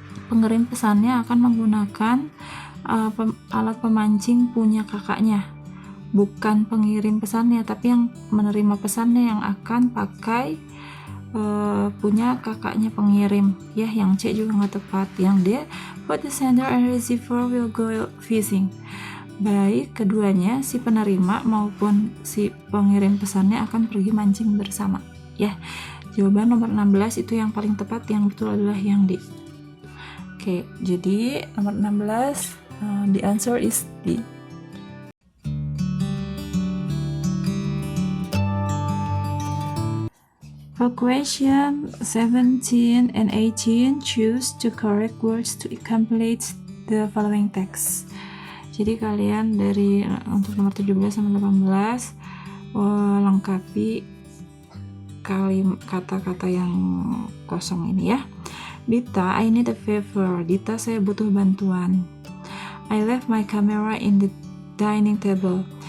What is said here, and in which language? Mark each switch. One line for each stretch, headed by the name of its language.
Indonesian: Pengirim pesannya akan menggunakan alat pemancing punya kakaknya. Bukan pengirim pesannya, tapi yang menerima pesannya yang akan pakai punya kakaknya pengirim ya. Yang C juga nggak tepat. Yang D,
English: both the sender and receiver will go fishing.
Indonesian: Baik keduanya, si penerima maupun si pengirim pesannya akan pergi mancing bersama ya. Jawaban nomor 16 itu yang paling tepat, yang betul adalah yang D. Oke, jadi nomor 16
English: the answer is D. For question 17 and 18, choose the correct words to complete the following text.
Indonesian: Jadi kalian dari untuk nomor 17 sampai 18 lengkapi kata-kata yang kosong ini ya.
English: Dita, I need a favor. Dita,
Indonesian: saya butuh bantuan.
English: I left my camera in the dining table.